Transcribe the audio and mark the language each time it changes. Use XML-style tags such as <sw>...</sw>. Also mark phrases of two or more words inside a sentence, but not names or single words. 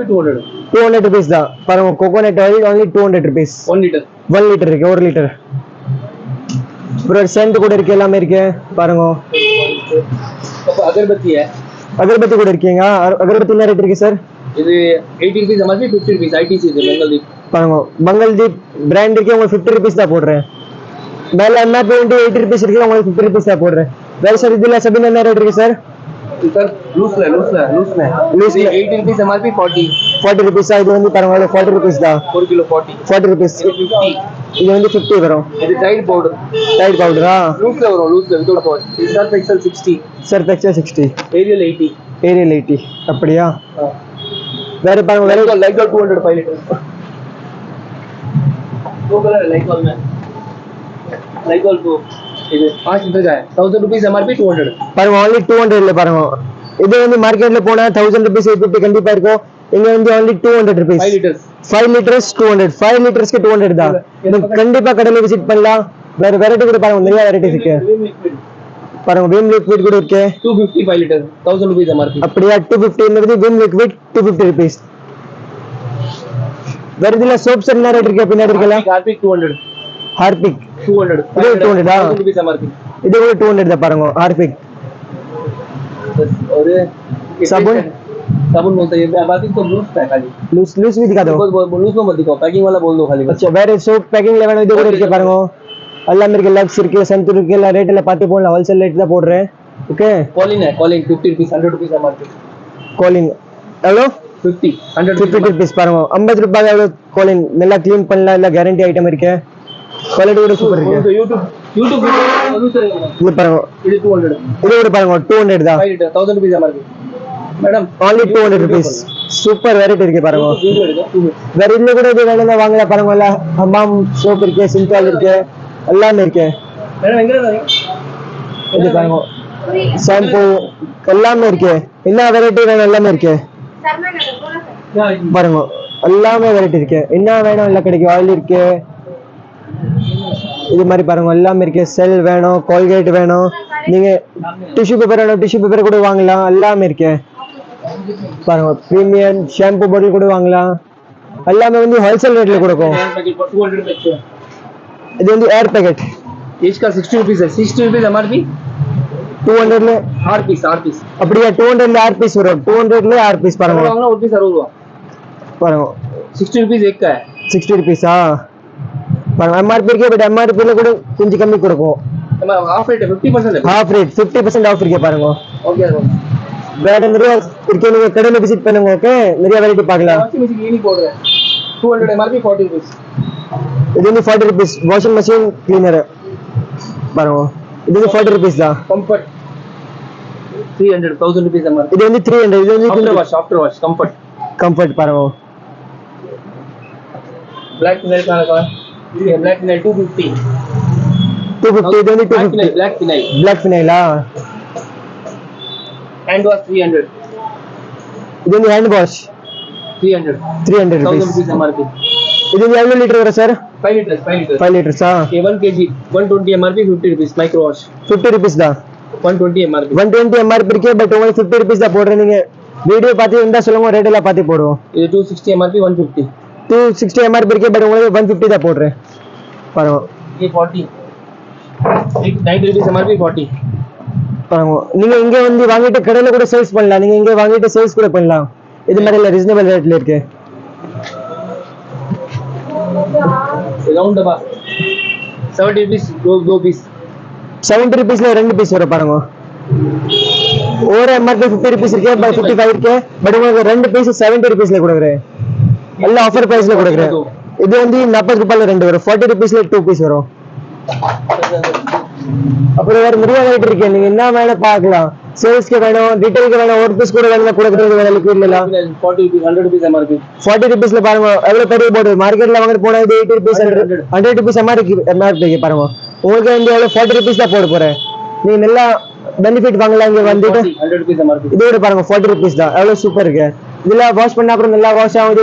<ta>200 rupees தான் பாருங்க</ta> <en>coconut oil only 200 rupees</en> <ta>1 லிட்டர் இருக்கு 1 லிட்டர் ப்ரோ சென்ட் கூட இருக்கு எல்லாமே இருக்கு பாருங்க அகர்பத்தி கூட இருக்கீங்க அகர்பத்தி என்ன ரேட் இருக்கு சார் இது</ta> <en>80 rupees MRP 50 rupees</en> <ta>ITC இது பெங்கல்தீப் பாருங்க பெங்கல்தீப் பிராண்ட் இருக்கு உங்களுக்கு 50 rupees தான் போடுறேன் மேல</ta> <en>MRP 80 rupees</en> <ta>இருக்கு உங்களுக்கு 50 rupees தான் போடுறேன் வேற சார் இதுல சபின் என்ன ரேட் இருக்கு சார்</ta> <hi>सर लूज में</hi> <en>80 rupees MRP</en> <hi>40</hi> <ta>rupees இது வந்து பாருங்க 40 rupees தான் 1 கிலோ 40 rupees 50 இது வந்து 50 வரும் இது டைட் பவுடரா லூஸ்ல</ta> <en>without powder</en> <ta>இது சர்ஃப் எக்ஸல் 60 ஏரியல் 80 ஏரியல் 80 அப்படியா? வேற பாருங்க வேற</ta> <hi>லைகால் 200 5 लीटर दो कलर है लाइकॉल में लाइकॉल को இது 5 लीटर का है 1000</hi> <en>rupees MRP</en> <hi>200</hi> <ta>பாருங்க</ta> <en>only 200</en> <ta>இல்ல பாருங்க. இது வந்து மார்க்கெட்ல போனா 1000 rupees 850 கண்டிப்பா இருக்கும். இங்க வந்து</ta> <en>only 200 rupees</en> <hi>5 लीटर्स</hi> <en>5 liters 200 5 liters-</en> <ta>க்கு 200 தான். நீங்க கண்டிப்பா கடையில விசிட் பண்ணலாம். வேற வெரைட்டி கூட பாருங்க நிறைய வெரைட்டிஸ் இருக்கு.</ta> <hi>विम लिक्विड</hi> <ta>பாருங்க விம் லிக்விட் கூட இருக்கு</ta> <en>250 5 liter 1000 rupees MRP</en> <ta>அப்படியா? 250 ங்கிறது விம் லிக்விட் 250 rupees. வேற இதுல சோப்ஸ் என்ன ரேட் இருக்கு பின்னாடி இருக்கல?</ta> <hi>हार्पिक 200</hi> <ta>ஹார்பிக் 200 இது 200 தான்.</ta> <en>1000 rupees MRP</en> <ta>இது கூட 200 தான் பாருங்க ஹார்பிக்.</ta> <hi>और साबुन साबुन बोलते हैं एमआरपी तो लूज है खाली</hi> <en>loose loose</en> <hi>भी दिखा दो. लूज में मत दिखाओ पैकिंग वाला बोल दो खाली बस</hi> <ta>अच्छा வேற சோப் பேக்கிங்ல வேணும் இது கூட இருக்கு பாருங்க. எல்லாமே இருக்கு லக்ஸ் இருக்கு சந்தூர் இருக்கு எல்லா ரேட்ல பார்த்து போடலாம்.</ta> <en>wholesale rate</en> <ta>தான் போடுறேன். ஓகே</ta> <hi>कॉलिन है कॉलिन 50 रुपीस 100</hi> <en>rupees MRP</en> <ta>கோலின் எவ்வளோ? 50 100 50 rupees பாருங்க 50 ரூபாய் எவ்வளோ கோலின் நல்லா க்ளீன் பண்ணலாம். இல்ல</ta> <en>guarantee item</en> <ta>இருக்கு. குவாலிட்டி கூட சூப்பர் இருக்கு.</ta> <hi>यूट्यूब</hi> <ta>இது பாருங்க இது 200 இது கூட பாருங்க 200 தான்.</ta> <en>5 liter 1000 rupees MRP madam only 200 rupees super variety</en> <ta>இருக்கு பாருங்க. वीडियो எடுங்க 2 मिनट வேற இதுல கூட இது வேணும்னா வாங்கலாம் பாருங்க. எல்லாம் ஹமாம் சோப் இருக்கு சிந்தால் இருக்கு எல்லாமே இருக்கு. मैडम எங்க இருக்கீங்க இது பாருங்க ஷாம்பு எல்லாமே இருக்கு. என்ன வெரைட்டி வேணும் எல்லாமே இருக்கு பாருங்க. எல்லாமே வெரைட்டி இருக்கு. என்ன வேணும் எல்லாம் கிடைக்கும். ஆயில் இருக்கு இது மாதிரி பாருங்க எல்லாமே இருக்கு. செல் வேணும் கோல்கேட் வேணும் நீங்க</ta> <en>tissue paper</en> <ta>வேணும்</ta> <en>tissue paper</en> <ta>கூட வாங்கலாம். எல்லாமே இருக்கு பாருங்க.</ta> <en>premium shampoo bottle</en> <ta>கூட வாங்கலாம். எல்லாமே வந்து ஹோல்சேல் ரேட்ல கொடுக்கும்.</ta> <hi>पैकेट 200 रुपए</hi> <ta>இது வந்து ஏர் पैकेट</ta> <hi>इसका 60 रुपीस है 60</hi> <en>rupees MRP</en> <ta>200ல</ta> <hi>आर पीस</hi> <ta>அப்படியே 200ல 6 பீஸ் வரும். 200ல 6 பீஸ் பாருங்க.</ta> <hi>वांगना और पीस 60 रुपए</hi> <ta>பாருங்க</ta> <hi>60 रुपीस एक का है</hi> <ta>60 rupees-ஆ பாருங்க. எம்ஆர்பி இருக்கு பட் எம்ஆர்பில கூட கொஞ்சம் கம்மி கொடுக்கும்.</ta> <en>half rate</en> <hi>है 50% है</hi> <en>half rate 50% off</en> <ta>இருக்கு பாருங்க.</ta> <hi>ओके</hi> <ta>வேற நிறைய இருக்கு. நீங்க கடையில விசிட் பண்ணுங்க. ஓகே நிறைய வெரைட்டி பார்க்கலாம்.</ta> <en>washing machine</en> <hi>ये नहीं बोल रहे 200</hi> <en>MRP 40 rupees</en> <ta>இது வந்து 40 rupees</ta> <en>washing machine cleaner</en> <ta>பாருங்க. இது வந்து 40 rupees தான்.</ta> <en>Comfort 300 1000 rupees MRP</en> <ta>இது வந்து 300 இது வந்து</ta> <en>after wash Comfort</en> <ta>கம்ஃபர்ட் பாருங்க.</ta> <en>black phenyl</en> <hi>का ये</hi> <en>black phenyl</en> <hi>250</hi> <ta>250 இது வந்து 250</ta> <en>black phenyl</en> <ta>பிளாக் ஃபினைலா.</ta> <en>hand wash 300</en> <ta>இது வந்து</ta> <en>hand wash</en> <ta>300 300 1000 rupees.</ta> <en>rupees MRP</en> <ta>இது வந்து எவ்வளவு லிட்டர் வரும் சார்?</ta> <hi>5 लीटर</hi> <ta>5 லிட்டர்ஸா? ये 1 kg 120</ta> <en>MRP 50 rupees</en> <ta>माइक्रो वॉश 50 rupees தான்.</ta> <hi>120 एमआरपी</hi> <ta>120 எம்ஆர்பி இருக்கு பட் உங்களுக்கு 50 rupees தான் போடுறேன். நீங்க வீடியோ பார்த்து இருந்தா சொல்லுங்க ரேட் எல்லாம் பார்த்து போடுவோம்.</ta> <hi>ये 260 एमआरपी 150</hi> <ta>260 எம்ஆர்பி இருக்கு பட் உங்களுக்கு 150 தான் போடுறேன் பாருங்க.</ta> <hi>ये 40 90</hi> <en>rupees MRP</en> <hi>40</hi> <ta>பாருங்க. நீங்க இங்க வந்து வாங்கிட்டு கடையில கூட சேல்ஸ் பண்ணலாம். நீங்க இங்க வாங்கிட்டு சேல்ஸ் கூட பண்ணலாம். இது மாதிரி இல்ல</ta> <en>reasonable rateல</en> <ta>இருக்கு.</ta> <hi>राउंड डब्बा 70 रुपीस दो पीस</hi> <ta>70 rupeesல ரெண்டு பீஸ் வரும் பாருங்க. ஒரு எம்ஆர்பி 50 rupees இருக்கு பட் 55 இருக்கு பட் உங்களுக்கு ரெண்டு பீஸ் 70 rupeesல கொடுக்குறேன். எல்லாம்</ta> <en>offer priceல</en> <ta>கொடுக்குறேன். இது வந்து 40 ரூபாயில ரெண்டு வரும் 40 rupeesல 2 பீஸ் வரும். அப்புறம் வேற நிறைய வெரைட்டி இருக்கு. நீங்க என்ன வேணும் பார்க்கலாம். சேல்ஸ்க்கு வேணும் ரீட்டைலுக்கு வேணும் ஒரு பீஸ் கூட வேணும் கொடுக்குறது வேற லிக்விட்ல எல்லாம்</ta> <en>40 rupees 100 rupees MRP</en> <ta>40 rupeesல பாருங்க எவ்வளவு பெரிய போர்டு. மார்க்கெட்ல வாங்கிட்டு போனா இது</ta> <en>80 rupees 100 rupees</en> <ta>எம்ஆர்பி பாருங்க. உங்களுக்கு வந்து எவ்வளவு 40 rupees தான் போட போறேன். நீங்க நல்லா பெனிஃபிட் வாங்கலாம். இங்க வந்துட்டு</ta> <en>100 rupees MRP</en> <ta>இதோட பாருங்க 40 rupees தான். எவ்வளவு சூப்பர் இருக்கு. இதெல்லாம் வாஷ் பண்ணா அப்புறம் நல்லா வாஷ் ஆகும்.</ta>